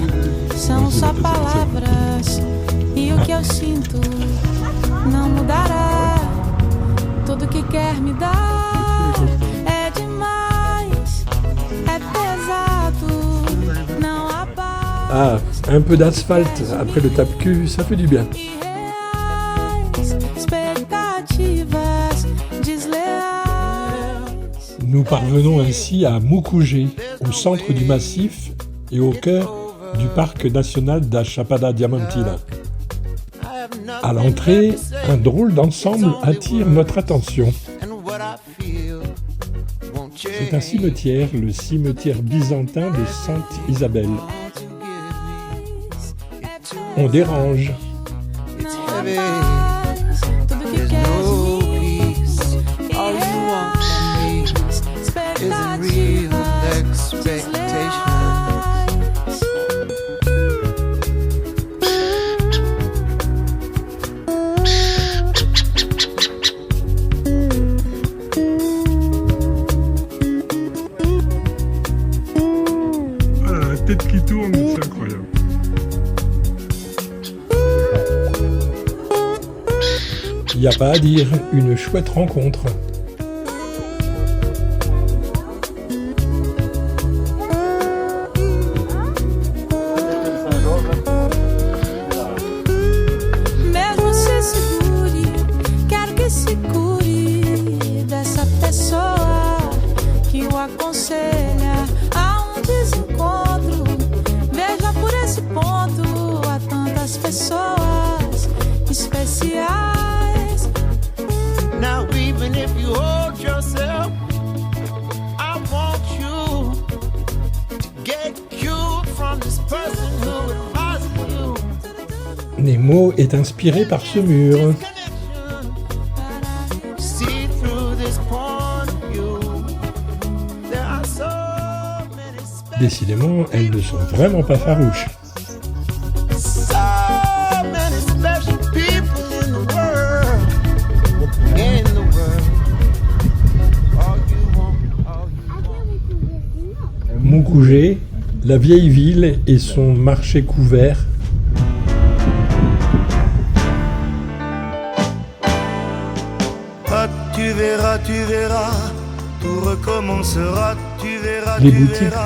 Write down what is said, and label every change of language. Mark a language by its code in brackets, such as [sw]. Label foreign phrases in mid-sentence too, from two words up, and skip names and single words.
[pt] São só palavras e o que eu sinto não mudará. Tudo que quer me dar é demais, é pesado, não há paz. [fr] Ah, un peu d'asphalte après le tape-cul, ça fait du bien. [pt] Irreais, expectativas desleais. [fr] Nous parvenons ainsi à Mucugê, au centre du massif et au cœur du parc national da Chapada Diamantina. À l'entrée, un drôle d'ensemble attire notre attention. C'est un cimetière, le cimetière byzantin de Sainte Isabelle. On dérange. [pt] Não há paz, tudo que quer de mim. Irreais, expectativas desleais. [fr] Ah, la tête qui tourne, c'est incroyable. Il n'y a pas à dire, une chouette rencontre. [pt] Mesmo se segure, quero que se cure dessa pessoa que o aconselha a um desencontro. Veja por esse ponto, há tantas pessoas especiais. [en] Now even if you hold yourself, I want you to get cured from this person who advises you. [fr] Nemo est inspiré par ce mur. [en] See through this point of view. There are so many special, [fr] Décidément, elles ne sont vraiment pas farouches. [en] people in the world. In the world. All you want, all you [pt] Aqui eu me conheci, não. [fr] Mucugê, la vieille ville et son marché couvert. Ah, tu verras, tout recommencera, tu verras, Les tu boutiques verras.